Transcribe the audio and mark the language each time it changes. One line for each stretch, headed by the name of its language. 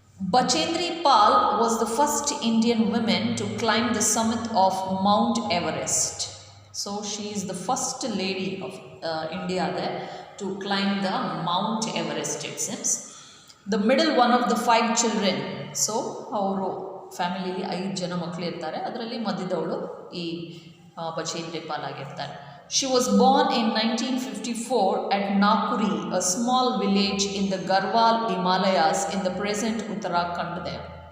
English: Bachendri Pal was the first Indian woman to climb the summit of Mount Everest. So she is the first lady of India there to climb the Mount Everest, it seems. The middle one of the 5 children.
Kannada: So ಅವರು ಫ್ಯಾಮಿಲಿಲಿ 5 ಜನ ಮಕ್ಕಳು ಇರ್ತಾರೆ. ಅದರಲ್ಲಿ ಮಧ್ಯದವಳು ಈ ಬಚೇಂದ್ರಿ ಪಾಲ್ ಆಗಿರ್ತಾರೆ.
English: She was born in 1954 at Nakuri, a small village in the Garhwal Himalayas in the present Uttarakhand there.